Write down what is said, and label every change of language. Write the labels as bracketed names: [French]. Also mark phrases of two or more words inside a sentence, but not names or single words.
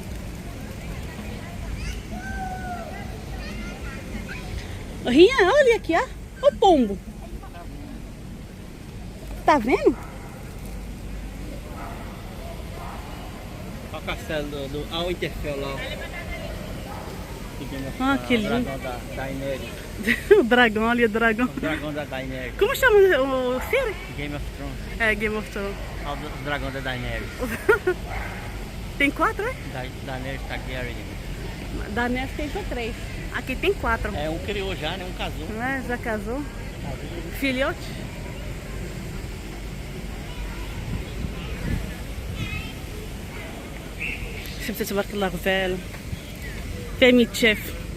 [Portuguese] هي olha aqui ó o pombo tá vendo? Olha o castelo do Al Interfell lá. Que lindo. O dragão da Daenerys. O dragão, olha o dragão. O dragão da Daenerys. Como chama o série? Game of Thrones. É, Game of Thrones. Olha o dragão da Daenerys. Tem 4, é? Daenerys Targaryen. Daenerys tem só 3. Aqui tem 4. É, um criou já, né? Um casou. É, já casou. Filhote. [Arabic] شفتي تبارك الله غزال فيها 100 شاف.